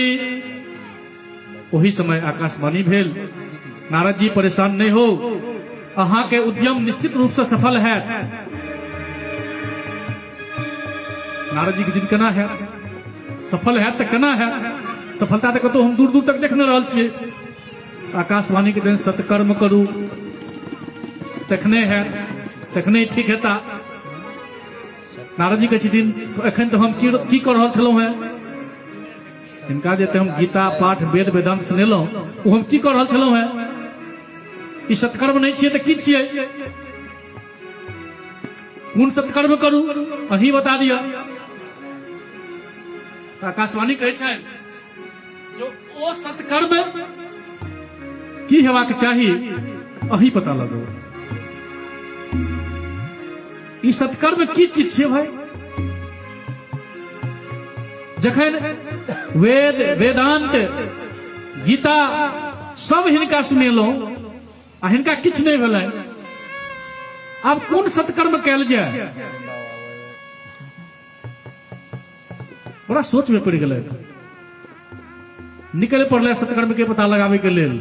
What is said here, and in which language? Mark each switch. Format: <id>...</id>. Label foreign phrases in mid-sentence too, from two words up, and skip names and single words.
<mai>वही समय आकाशवाणी भेल, नारद जी परेशान नहीं हो, अहाँ के उद्यम निश्चित रूप से सफल है। नारद जी के जिद केना है, सफल है तो केना है, सफलता तो कतो हम दूर दूर तक देखने रहल छियै। आकाशवाणी के जन सत्कर्म करू, तखने है, तखने ठीक हेता। नारद जी के छथिन एखन तो हम की कर रहल छलहुँ हैं, हिनका जे हम गीता पाठ वेद वेदांत सुनेलहुँ ओ हम की कर रहल छलहुँ हैं। ई सत्कर्म नहीं छियै तो की छियै, कोन सत्कर्म करू अहीं बता दिया। आकाशवाणी कहै छै जो ओ सत्कर्म की हेबाक चाही अहीं पता लगाओ। ई सत्कर्म की चीज छै भाई? जखन वेद वेदांत गीता सब हिनका सुनेलहुँ आ हिनका किछु नहीं भेलै, आब कोन सत्कर्म कैल जाए? बड़ा सोच में पड़ गए, निकल पड़ल सत्कर्म के पता लगावे के लेल।</mai>